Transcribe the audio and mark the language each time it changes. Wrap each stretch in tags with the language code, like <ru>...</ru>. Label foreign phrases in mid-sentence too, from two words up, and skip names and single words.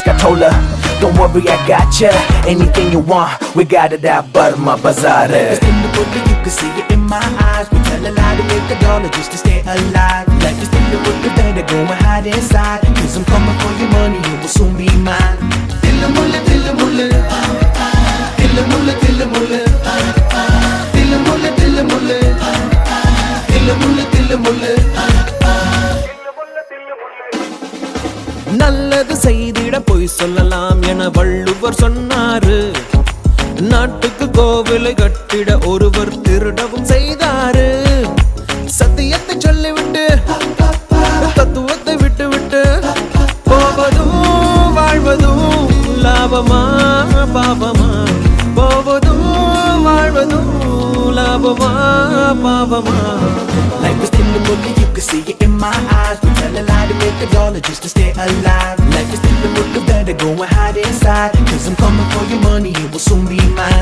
<en>I told her, don't worry, I got ya. Anything you want, we got it at Burma Bazaar. It's in the movie, you can see it in my eyes. We tell a lie to make a dollar just to stay alive. Life is still a movie, better go and hide inside. Cause I'm coming for your money, it will soon be mine.</en> <ta>Dilla mulla, dilla mulla, dilla mulla, dilla mulla. Dilla mulla, dilla mulla, dilla mulla, dilla mulla. நல்லது செய்திட பொய் சொல்லலாம் என வள்ளுவர் சொன்னாரு. நாட்டுக்கு கோவிலை கட்டிட ஒருவர் திருடவும் செய்தாரு. சத்தியத்தை சொல்லிவிட்டு தத்துவத்தை விட்டு விட்டு போவதும் வாழ்வதும் லாபமா பாவமா. போவதும் வாழ்வதும் லாபமா பாவமா.</ta> <en>Life is still a movie, you can see it in my eyes. We tell a lie to make a dollar just to stay alive. Life is still a movie, better go and hide inside. Cause I'm coming for your money, it will soon be mine.</en>